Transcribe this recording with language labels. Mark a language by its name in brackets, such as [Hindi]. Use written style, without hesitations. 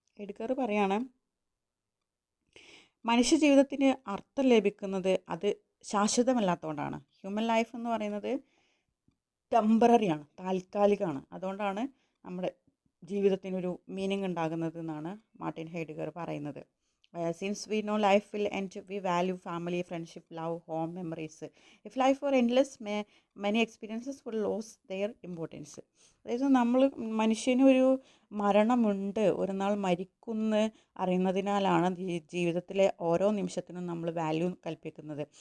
[Malayalam] ഹെഡ്ഗർ പറയാണ്, മനുഷ്യ ജീവിതത്തിന് അർത്ഥം ലഭിക്കുന്നത് അത് ശാശ്വതമല്ലാത്തതുകൊണ്ടാണ്. [English] human life [Malayalam] എന്ന് പറയുന്നത് ടെമ്പററിയാണ്, താൽക്കാലികമാണ്. അതുകൊണ്ടാണ് നമ്മുടെ ജീവിതത്തിനൊരു മീനിങ് ഉണ്ടാകുന്നത് എന്നാണ് മാർട്ടിൻ ഹെഡ്ഗർ പറയുന്നത്. [English] Since we know life will end, we value family, friendship, love, home, memories. If life were endless, many experiences would lose their importance. [Malayalam] അതായത് മനുഷ്യനൊരു മരണമുണ്ട്, ഒരു നാൾ മരിക്കുമെന്ന് അറിയുന്നതിനാലാണ് ജീവിതത്തിലെ ഓരോ നിമിഷത്തിനും നമ്മൾ വാല്യൂ കൽപ്പിക്കുന്നത്.